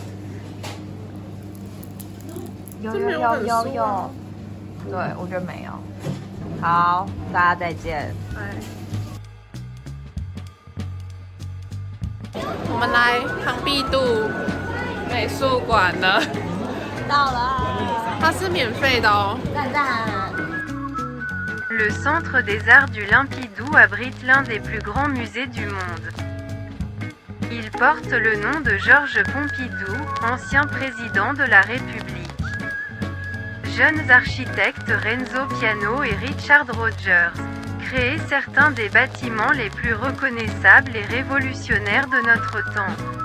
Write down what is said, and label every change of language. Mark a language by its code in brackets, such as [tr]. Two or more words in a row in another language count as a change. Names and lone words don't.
[zh] 有，对，我觉得没有。好，大家再见。我们来庞毕度美术馆了，到了，它是免费的哦。赞赞。 [fr] Le Centre des Arts du Pompidou abrite l'un des plus grands musées du monde. Il porte le nom de Georges Pompidou, ancien président de la République. Jeunes architectes Renzo Piano et Richard Rogers créent certains des bâtiments les plus reconnaissables et révolutionnaires de notre temps.